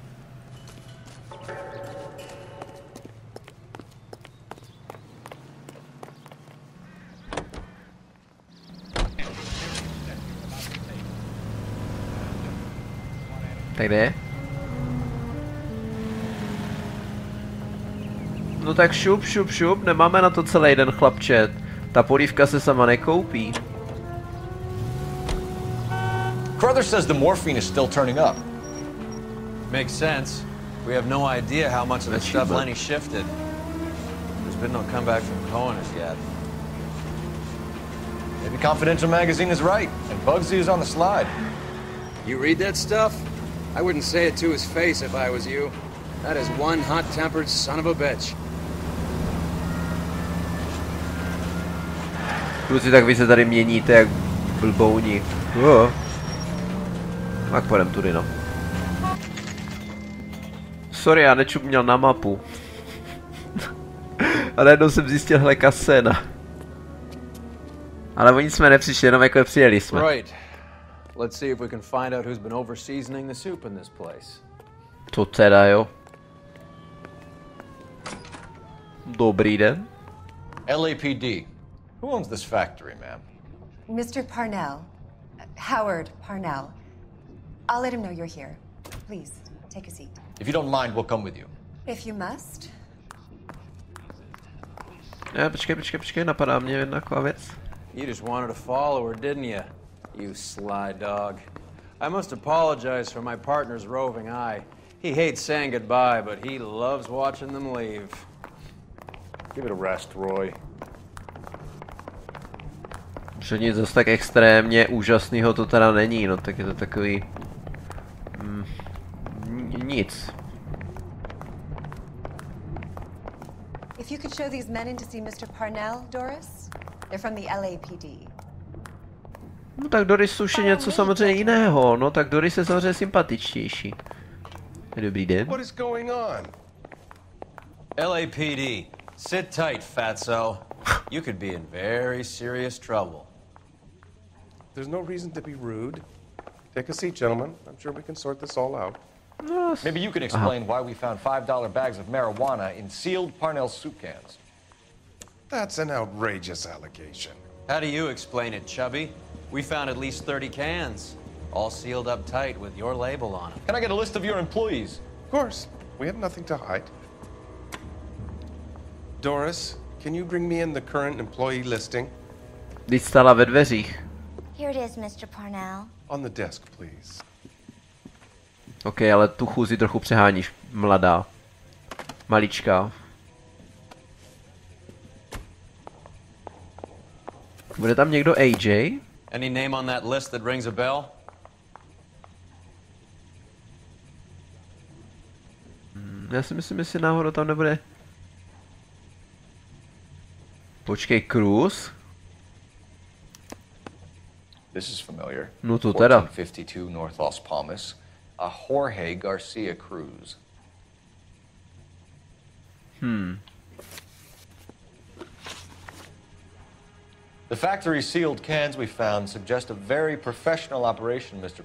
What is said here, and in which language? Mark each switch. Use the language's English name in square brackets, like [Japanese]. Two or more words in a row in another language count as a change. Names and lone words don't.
[Czech] Tak jde? No tak šup, šup, šup, nemáme na to celý den, chlapče. Ta polívka se sama nekoupí. [English] Carruthers says the morphine is still turning up. Makes sense. We have no idea how much of the stuff Lenny shifted. There's been no comeback from Cohen as yet. Maybe Confidential magazine is right, and Bugsy is on the slide. You read that stuff? I wouldn't say it to his face if I was you. That is one hot-tempered son of a bitch. [Czech] Kluci, tak vy se tady měníte jak blbouni. Tak půjdem tudy, no. Sorry, já nečuměl na mapu. A najednou jsem zjistil, hele, kasena. Ale oni jsme nepřišli, jenom jako přijeli jsme. [English] Right. Let's see if we can find out who's been over-seasoning the soup in this place. [Czech] To teda, jo. Dobrý den. [English] LAPD. Who owns this factory, ma'am? Mr. Parnell. Howard Parnell. I'll let him know you're here. Please, take a seat. If you don't mind, we'll come with you. If you must. [Czech] Počkej, napadá mě jedna taková věc. [English] You just wanted to follow her, didn't you? You sly dog. I must apologize for my partner's roving eye. He hates saying goodbye, but he loves watching them leave. Give it a rest, Roy. [Czech] Že nic zase tak extrémně úžasného to teda není, no tak je to takový... nic. [English] If you could show these men in to see Mr. Parnell, Doris? They're from the LAPD. [Czech] No tak Doris už je něco samozřejmě jiného, no tak Doris je samozřejmě sympatičtější. Dobrý den. [English] What is going on? LAPD, sit tight, fatso. You could be in very serious trouble. There's no reason to be rude. Take a seat, gentlemen. I'm sure we can sort this all out. Maybe you can explain why we found $5 bags of marijuana in sealed Parnell soup cans. That's an outrageous allegation. How do you explain it, Chubby? We found at least 30 cans, all sealed up tight with your label on them. Can I get a list of your employees? Of course. We have nothing to hide. Doris, can you bring me in the current employee listing? [Czech] Když stála ve dveřích. [English] Here it is, Mr. Parnell. On the desk, please. [Czech] OK, ale tu chůzi trochu přeháníš, mladá. Maličká. Bude tam někdo AJ? [English] Any name on that list that rings a bell? [Czech] Já si myslím, jestli náhodou tam nebude... Počkej, [English] Cruz? This is familiar. [Czech] No to teda. [English] 1452 North Las Palmas. A Jorge Garcia Cruz. The factory sealed cans we found suggest a very professional operation, Mr.